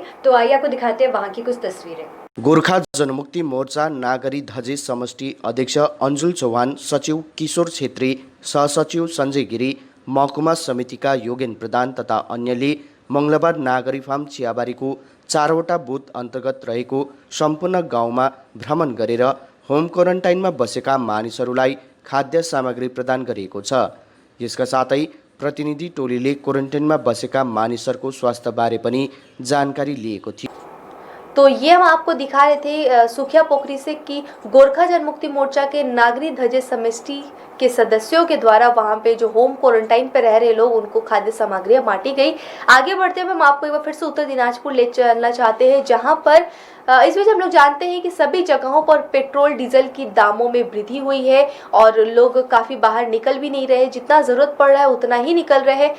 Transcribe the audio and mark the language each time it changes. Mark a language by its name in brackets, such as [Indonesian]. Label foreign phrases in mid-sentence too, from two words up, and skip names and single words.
[Hindi] तो आइए आपको दिखाते हैं वहाँ की कुछ तस्वीरें। [Nepali] गोरखा जनमुक्ति मोर्चा नागरी धजे समष्टि अध्यक्ष अंजुल चौहान, सचिव किशोर छेत्री, सहसचिव संजय गिरी, महकुमा समितिका योगेन प्रधान तथा अन्यले मंगलबार नागरी फार्म चियाबारीको 4वटा बुथ अन्तर्गत रहेको सम्पूर्ण गाउँमा भ्रमण गरेर [English] home quarantineमा [Nepali] बसेका मानिसहरूलाई खाद्य सामग्री प्रदान गरिएको छ। यसका साथै प्रतिनिधि टोलीले क्वारन्टाइनमा बसेका मानिसहरूको स्वास्थ्यबारे पनि जानकारी लिएको थियो। [Hindi] तो ये हम आपको दिखा रहे थे सुखिया पोखरी से कि गोरखा जनमुक्ति मोर्चा के नागरी धजे समष्टि के सदस्यों के द्वारा वहाँ पे जो [English] home quarantine [Hindi] पे रह रहे लोग उनको खाद्य सामग्रियाँ बांटी गई। आगे बढ़ते हुए हम आपको एक बार फिर से उत्तर दिनाजपुर ले चलना चाहते हैं, जहाँ पर इस बीच हम लोग जानते हैं कि सभी जगहों पर पेट्रोल डीजल की दामों में वृद्धि हुई है और लोग काफ़ी बाहर निकल भी नहीं रहे, जितना ज़रूरत पड़ रहा है उतना ही निकल रहे हैं।